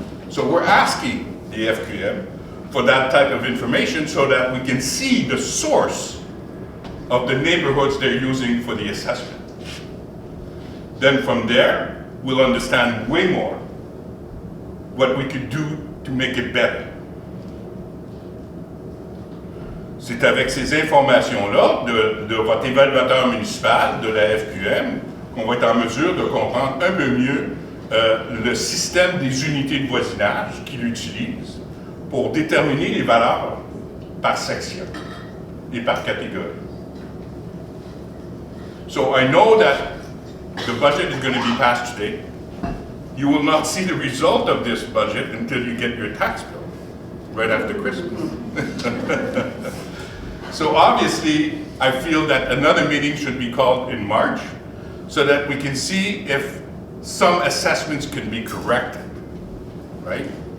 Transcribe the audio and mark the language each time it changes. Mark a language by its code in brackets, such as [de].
[en] So we're asking the FQM for that type of information so that we can see the source of the neighborhoods they're using for the assessment. Then from there, we'll understand way more what we could do to make it better. [fr] C'est avec ces informations-là de votre évaluateur municipal, de la FQM, qu'on va être en mesure de comprendre un peu mieux le système des unités de voisinage qu'il utilise pour déterminer les valeurs par section et par catégorie. [en] So I know that the budget is going to be passed today. you will not see the result of this budget until you get your tax bill, right after Christmas. So obviously, I feel that another meeting should be called in March so that we can see if some assessments can be corrected, right?